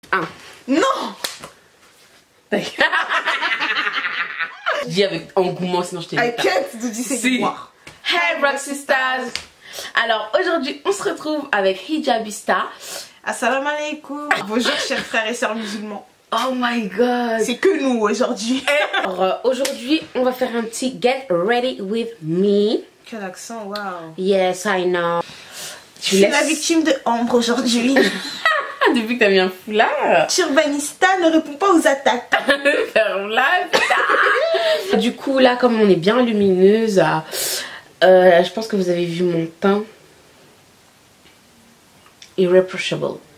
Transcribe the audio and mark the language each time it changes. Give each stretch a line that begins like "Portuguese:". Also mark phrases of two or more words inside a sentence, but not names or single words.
French: 1. Non. Dis avec engouement, sinon je t'ai dit.
English: I can't do this anymore. Hey Roxy Stars.
French: Alors aujourd'hui on se retrouve avec Hijabista.
Arabic: السلام عليكم.
French: Bonjour chers frères et sœurs musulmans.
English: Oh my god.
French: C'est que nous aujourd'hui. Alors aujourd'hui on va faire un petit
English: get ready with me.
French: Quel accent, wow.
English: Yes I know.
French: Je suis la victime de Ambre aujourd'hui. Depuis que t'as mis un foulard. Turbanista ne répond pas aux attaques. Ferme-la, putain. Du coup là comme on est bien lumineuse, je pense que vous avez vu mon teint. Irreproachable.